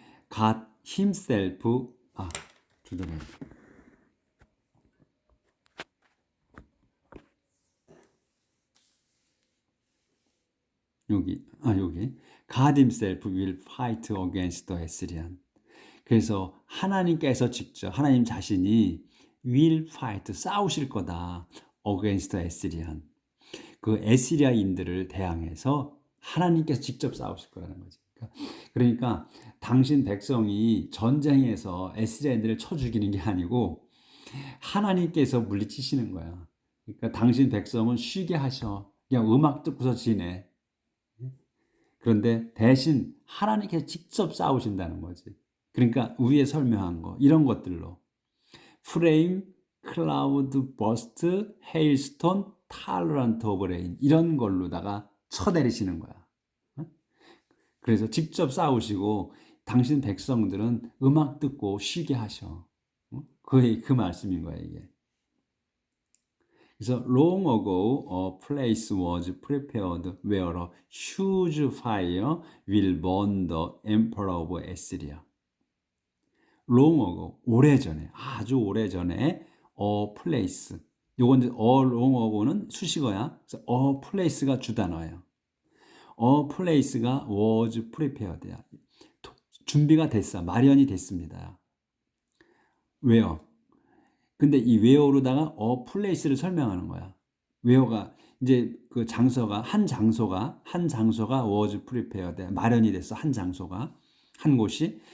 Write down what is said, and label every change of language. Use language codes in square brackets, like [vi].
[en] God himself [ko] 조절해. 여기 [en] God himself will fight against the Assyrian. [ko] 그래서 하나님께서 직접 하나님 자신이 [en] will fight [ko] 싸우실 거다. [en] against the Assyrian. [ko] 그 에시리아인들을 대항해서 하나님께서 직접 싸우실 거라는 거지. 그러니까 당신 백성이 전쟁에서 에스라엘들을 쳐 죽이는 게 아니고 하나님께서 물리치시는 거야. 그러니까 당신 백성은 쉬게 하셔. 그냥 음악 듣고서 지내. 그런데 대신 하나님께서 직접 싸우신다는 거지. 그러니까 위에 설명한 거 이런 것들로 프레임, 클라우드 버스트, 헤일스톤, 탈런트 오브 레인 이런 걸로다가 쳐내리시는 거야. 그래서 직접 싸우시고 당신 백성들은 음악 듣고 쉬게 하셔. 그 말씀인 거야 이게. [en] 그래서 long ago a place was prepared where a huge fire will burn the emperor of Assyria. long ago [ko] 오래전에 아주 오래전에 [en] a place [ko] 요건 이제 a long ago는 수식어야. 그래서 a place가 주단어예요. [en] a place가 was prepared야. [ko] 준비가 됐어. 마련이 됐습니다. where 근데 이 where로다가 a place를 설명하는 거야. where가 이제 그 장소가 한 장소가 was prepared 마련이 됐어. 한 장소가 한 곳이.